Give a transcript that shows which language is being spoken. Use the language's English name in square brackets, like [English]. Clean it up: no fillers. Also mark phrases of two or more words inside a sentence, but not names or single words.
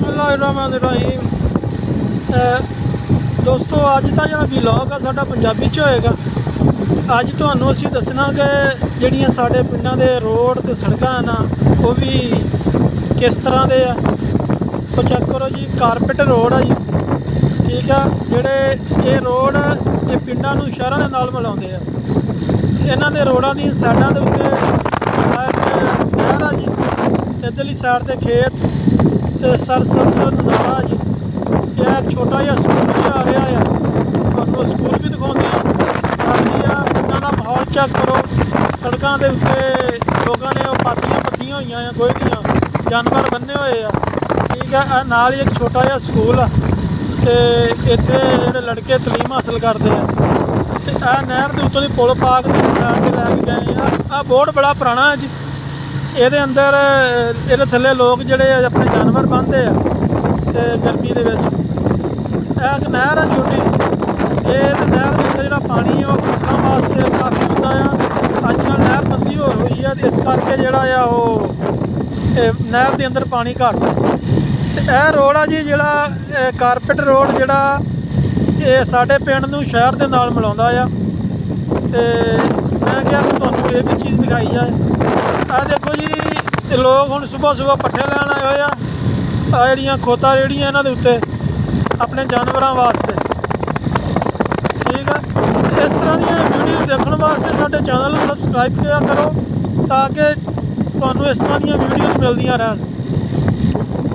[Punjabi] बिस्मिल्लाहिर्रहमानिर्रहीम। ਦੋਸਤੋਂ ਅੱਜ ਕਾ ਜੋ ਵਲੌਗ ਹੈ ਸਾਡਾ ਪੰਜਾਬੀ 'ਚ ਹੋਏਗਾ। ਅੱਜ ਤੁਹਾਨੂੰ ਅਸੀਂ ਦੱਸਣਾ ਕਿ ਜਿਹੜੀਆਂ ਸਾਡੇ ਪਿੰਡਾਂ ਦੇ ਰੋਡ ਤੇ ਸੜਕਾਂ ਨਾ ਉਹ ਵੀ ਕਿਸ ਤਰ੍ਹਾਂ ਦੇ ਆ। ਤੋ ਚੈੱਕ ਕਰੋ ਜੀ, ਕਾਰਪੇਟ ਰੋਡ ਹੈ ਜੀ, ਠੀਕ ਹੈ। ਜਿਹੜੇ ਇਹ ਰੋਡ ਇਹ ਪਿੰਡਾਂ ਨੂੰ ਸ਼ਹਿਰਾਂ ਦੇ ਨਾਲ ਮਿਲਾਉਂਦੇ ਆ। ਇਨ੍ਹਾਂ ਦੇ ਰੋਡਾਂ ਦੀ ਸਾਈਡਾਂ ਦੇ ਉੱਤੇ ਨਹਿਰ ਆ ਜੀ, ਇੱਧਰਲੀ ਸਾਈਡ ਤੇ ਖੇਤ ਤੇ ਸਰਸਬਜ਼ ਨਜ਼ਾਰਾ ਜੀ। ਯਹ ਇੱਕ ਛੋਟਾ ਜਿਹਾ ਸਕੂਲ ਭੀ ਆ ਰਿਹਾ ਹੈ, ਤੁਹਾਨੂੰ ਸਕੂਲ ਭੀ ਦਿਖਾਉਂਦੇ ਆ। ਬਾਕੀ ਪਿੰਡਾਂ ਦਾ ਮਾਹੌਲ ਚੈੱਕ ਕਰੋ, ਸੜਕੋਂ ਕੇ ਉੱਤੇ ਲੋਗੋਂ ਨੇ ਪਾਥੀਆਂ ਪੱਤੀਆਂ ਹੁਈ ਹੈਂ, ਗੋਹੇ ਦੀਆਂ, ਜਾਨਵਰ ਬੰਨ੍ਹੇ ਹੋਏ ਆ, ਠੀਕ ਹੈ। ਨਾਲ ਹੀ ਇੱਕ ਛੋਟਾ ਜਿਹਾ ਸਕੂਲ ਆ ਤੇ ਇੱਥੇ ਜਿਹੜੇ ਲੜਕੇ ਤਾਲੀਮ ਹਾਸਲ ਕਰਤੇ ਹੈਂ। ਤੇ ਨਹਿਰ ਕੇ ਉੱਤੋਂ ਦੀ ਪੁਲ ਪਾ ਕੇ ਸਾਈਡ ਤੇ ਲੈ ਕੇ ਗਏ ਆ। ਬੋਰਡ ਬੜਾ ਪੁਰਾਣਾ ਹੈ ਜੀ। ਇਹਦੇ अंदर ਇਹਦੇ ਥੱਲੇ ਲੋਗ ਜਿਹੜੇ ਆਪਣੇ ਜਾਨਵਰ ਬੰਨ੍ਹਦੇ ਆ ਤੇ ਗਰਮੀ ਦੇ ਵਿੱਚ। ਇਹ ਇੱਕ ਨਹਿਰ ਆ ਛੋਟੀ, ਇਹ ਨਹਿਰ ਦੇ ਅੰਦਰ ਜਿਹੜਾ ਪਾਣੀ ਉਹ ਫਸਲਾਂ ਵਾਸਤੇ ਕਾਫੀ ਹੁੰਦਾ ਆ। ਅੱਜ ਕੱਲ੍ਹ ਨਹਿਰ ਬੰਦੀ ਹੋਈ ਆ ਤੇ ਇਸ ਕਰਕੇ ਜਿਹੜਾ ਆ ਉਹ ਨਹਿਰ ਦੇ ਅੰਦਰ ਪਾਣੀ ਘੱਟ ਆ। ਤੇ ਇਹ ਰੋਡ ਆ ਜੀ ਜਿਹੜਾ ਕਾਰਪੇਟ ਰੋਡ ਜਿਹੜਾ ਇਹ ਸਾਡੇ ਪਿੰਡ ਨੂੰ ਸ਼ਹਿਰ ਦੇ ਨਾਲ ਮਿਲਾਉਂਦਾ ਆ। ਤੇ ਮੈਂ ਕਿਹਾ ਕਿ ਤੁਹਾਨੂੰ ਇਹ ਵੀ ਚੀਜ਼ ਦਿਖਾਈ ਜਾਏ। ਆ ਦੇਖੋ ਜੀ, ਲੋਕ ਹੁਣ ਸੁਬ੍ਹਾ ਸੁਬ੍ਹਾ ਪੱਠੇ ਲੈਣ ਆਏ ਹੋਏ ਆ ਜਿਹੜੀਆਂ ਖੋਤਾ ਰੇਹੜੀਆਂ ਇਨ੍ਹਾਂ ਦੇ ਉੱਤੇ ਆਪਣੇ ਜਾਨਵਰਾਂ ਵਾਸਤੇ, ਠੀਕ ਹੈ। ਇਸ ਤਰ੍ਹਾਂ ਦੀ ਵੀਡੀਓ ਦੇਖਣੇ ਵਾਸਤੇ ਸਾਡੇ ਚੈਨਲ ਨੂੰ ਸਬਸਕ੍ਰਾਈਬ ਕੀਆ ਕਰੋ ਤਾਕਿ ਤੁਹਾਨੂੰ ਇਸ ਤਰ੍ਹਾਂ ਦੀ ਵੀਡੀਓਜ਼ ਮਿਲਦੀਆਂ ਰਹਿਣ।